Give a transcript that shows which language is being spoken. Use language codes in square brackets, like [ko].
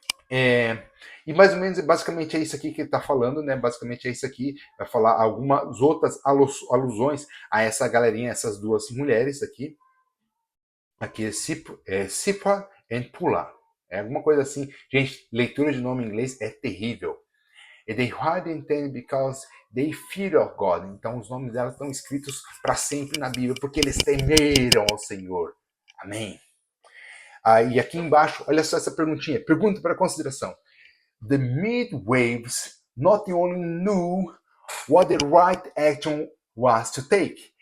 [pt] E mais ou menos, basicamente é isso aqui que ele está falando, né? Basicamente é isso aqui. Vai falar algumas outras alusões a essa galerinha, essas duas mulheres aqui. Aqui é Sipa e Pula. É alguma coisa assim. Gente, leitura de nome em inglês é terrível. [en] E they hide in them because they fear of God. [pt] Então os nomes delas estão escritos para sempre na Bíblia, porque eles temeram ao Senhor. Amém. E aqui embaixo, olha só essa perguntinha. Pergunta para consideração. [en] The midwaves not only knew what the right action was to take.